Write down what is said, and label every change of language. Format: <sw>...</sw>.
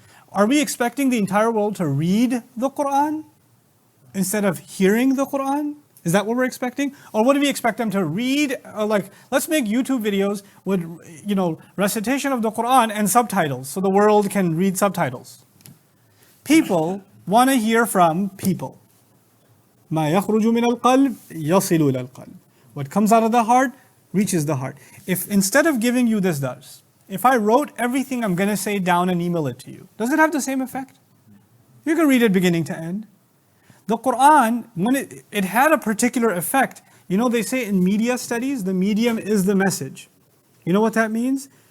<en>Are we expecting the entire world to read the Qur'an instead of hearing the Qur'an? Is that what we're expecting? Or what do we expect them to read? Let's make YouTube videos with, recitation of the Qur'an and subtitles so the world can read subtitles. People want to hear from people.</en> <ar>مَا يَخْرُجُ مِنَ الْقَلْبِ يَصِلُ إِلَى الْقَلْبِ.</ar> <en>What comes out of the heart reaches the heart. If instead of giving you this dars, if I wrote everything I'm going to say down and email it to you, does it have the same effect? You can read it beginning to end. The Qur'an, when it had a particular effect, you know, they say in media studies, the medium is the message. You know what that means?</en>